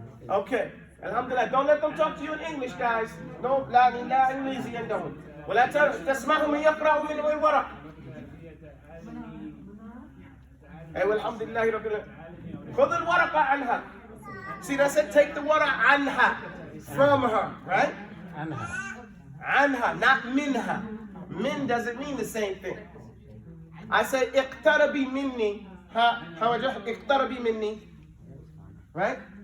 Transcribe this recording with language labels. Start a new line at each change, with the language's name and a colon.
English: Okay. Alhamdulillah. Don't let them talk to you in English, guys. Don't
Arabic: لا إنجليزي عندهم. ولا تسمعهم يقرأوا من الورق. أيوة الحمد لله رب العالمين. خذ الورقة عنها.
English: See, that said, take the water عنها, from her, right? عنها, not minha. Min doesn't mean the same thing. I say
Arabic: اقتربي مني.
English: How I just اقتربي مني, right?